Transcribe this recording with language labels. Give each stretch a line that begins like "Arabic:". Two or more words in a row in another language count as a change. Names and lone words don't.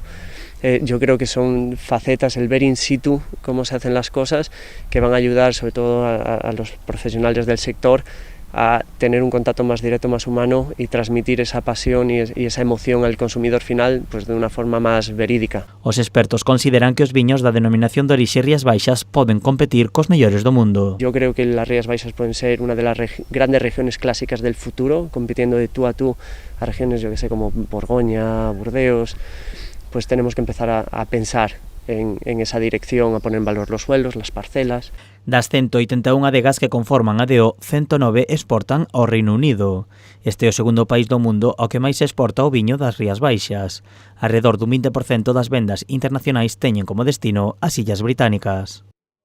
Spanish: Yo creo que son facetas, el ver in situ cómo se hacen las cosas, que van a ayudar sobre todo a los profesionales del sector a tener un contacto más directo, más humano y transmitir esa pasión y esa emoción al consumidor final pues de una forma más verídica.
Galician: Os expertos consideran que os viños da denominación de orixe Rías Baixas poden competir cos mellores do mundo.
Spanish: Yo creo que las Rías Baixas pueden ser una de las grandes regiones clásicas del futuro, compitiendo de tú a tú a regiones, yo que sé, como Borgoña, Burdeos. Pues tenemos que empezar a pensar en esa dirección, a poner en valor los suelos, las parcelas.
Galician: Das 181 adegas que conforman a DO, 109 exportan ao Reino Unido. Este é o segundo país do mundo ao que máis se exporta o viño das Rías Baixas. Arredor dun 20% das vendas internacionais teñen como destino as Illas Británicas.